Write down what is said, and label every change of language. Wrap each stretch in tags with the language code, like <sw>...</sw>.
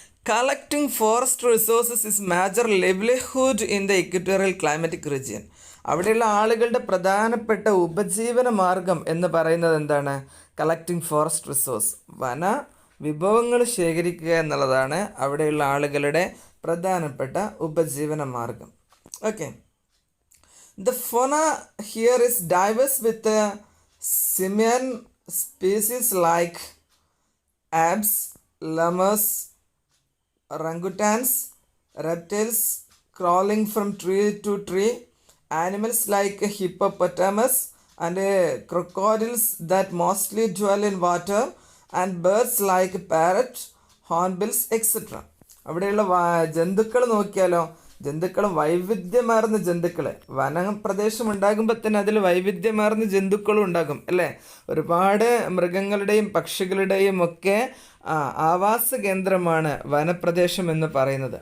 <en>Collecting forest resources is major livelihood in the equatorial climatic region.</en> <ml>അവിടെയുള്ള ആളുകളുടെ പ്രധാനപ്പെട്ട ഉപജീവന മാർഗം എന്ന് പറയുന്നത് എന്താണ്? കളക്ടിങ് ഫോറസ്റ്റ് റിസോഴ്സ്, വന വിഭവങ്ങൾ ശേഖരിക്കുക എന്നുള്ളതാണ് അവിടെയുള്ള ആളുകളുടെ പ്രധാനപ്പെട്ട ഉപജീവന മാർഗം.</ml> <en>Okay, the fauna here is diverse with simian species like apes, lemurs, orangutans, reptiles crawling from tree to tree, animals like hippopotamus and crocodiles that mostly dwell in water, and birds like parrot, hornbills, etc.</en> <ml>അവിടെയുള്ള ജന്തുക്കൾ നോക്കിയാലോ, ജന്തുക്കളും വൈവിധ്യമാർന്ന ജന്തുക്കൾ. വനപ്രദേശം ഉണ്ടാകുമ്പോൾ തന്നെ അതിൽ വൈവിധ്യമാർന്ന ജന്തുക്കളും ഉണ്ടാകും അല്ലേ? ഒരുപാട് മൃഗങ്ങളുടെയും പക്ഷികളുടെയും ഒക്കെ ആവാസ കേന്ദ്രമാണ് വനപ്രദേശം എന്ന് പറയുന്നത്.</ml>